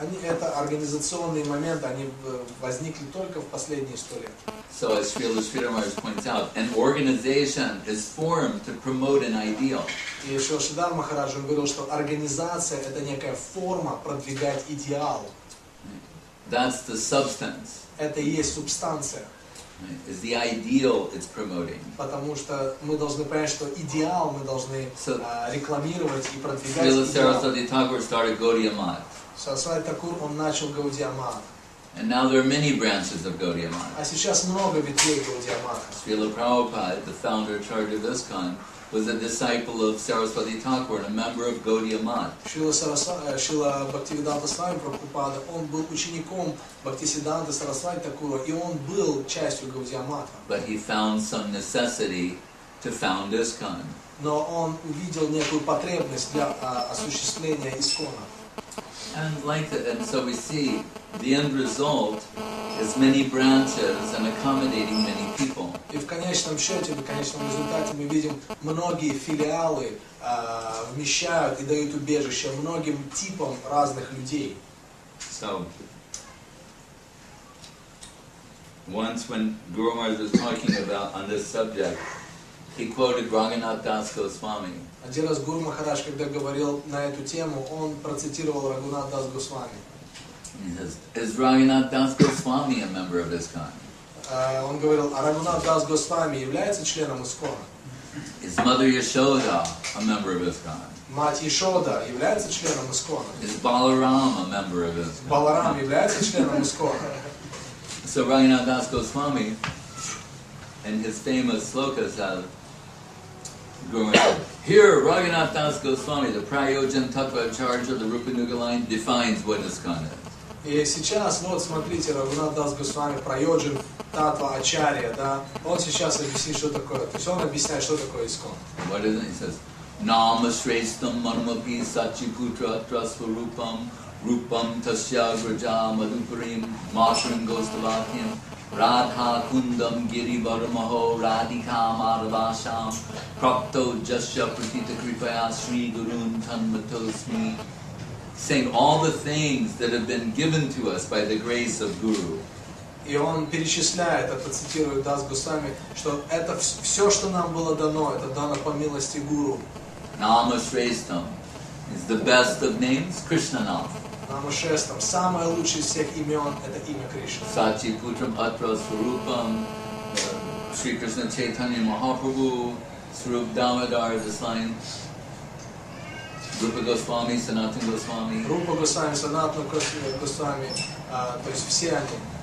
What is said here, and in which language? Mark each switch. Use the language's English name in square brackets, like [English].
[Russian] Это организационные моменты, они возникли только в последние 100 лет. [English] So as Srila Maharaj points out, an organization is formed to promote an ideal. [Russian] И Шрила Шридар Махарадж говорил, что организация это некая форма продвигать идеал. [English] That's the substance. [Russian] Это и есть субстанция. [English] Is the ideal it's promoting. [Russian] Потому что мы должны понять, что идеал мы должны рекламировать и продвигать [English] Srila [Russian] идеал. [English] Saraswati Thakur started Gaudiya Math. [Russian] Сарасвати Такур, он начал Гаудия Мат. [English] And now there are many branches of Gaudiya Math. [Russian] А сейчас много ветвей Гаудия Мата. [English] Srila Prabhupada, the founder in charge of ISKCON, was a disciple of Saraswati Thakur and a member of Gaudiya Math. [Russian] Шрила Бхактивиданта Свами Прабхупада, он был учеником Бхактисиданта Сарасвати Такура, и он был частью Гаудия Мата. [English] But he found some necessity to found ISKCON. [Russian] Но он увидел некую потребность для осуществления искона. [English] And so we see the end result is many branches and accommodating many people. [Russian] И в конечном счете, в конечном результате мы видим многие филиалы вмещают и дают убежище многим типам разных людей. [English] So once when Guru Maharaj was talking about on this subject, he quoted Raghunath Das Goswami. [Russian] Один раз Гуру Махарадж, когда говорил на эту тему, он процитировал Рагунат Дас Госвами. [English] He says, is Raghunath Das Goswami a member of ISKCON? [Russian] Он говорил, а Рагунат Дас Госвами является членом Искона? [English] Is Mother Yashoda a member of ISKCON? [Russian] Мать Ешода является членом Искона? [English] Is Balaram a member of ISKCON? [Russian] Баларам является членом Искона? [English] So Raghunath Das Goswami, in his famous sloka says, here Raghunath Das Goswami, the Prayojan Tattva Acharya of the Rupanuga line, defines what ISKCON is. [Russian] И сейчас, вот смотрите, Рагунат Дас Госвами, Прайоджин Татва Ачарья, да, он сейчас объяснит, что такое. То есть он объясняет, что такое Искон. [Sanskrit] What is it? He says, Nama Shrestam Manamapi Sachiputra Trasvarupam Rupam Tasya Graja Madhupurim Matrim Gostavakyam Radha Kundam Giri Varamaho Radhika Madhavasham Prapto Jasya Pratita Kripaya Sri Gurun Tanmatosmi, [English] saying all the things that have been given to us by the grace of Guru. [Russian] И он перечисляет, это цитирует Дас Госвами, что это все, что нам было дано, это дано по милости Гуру. [English] Nama Shrestam is the best of names, Krishna Nam. [Russian] Намашестам, самое лучшее из всех имен, это имя Кришны. [English] Sachi Putram Atra Swarupam, Sri Krishna Chaitanya Mahaprabhu, Swarup Damodar, this line, Rupa Goswami, Sanatana Goswami, [Russian] Рупа Госвами, Санатана Госвами, то есть все они.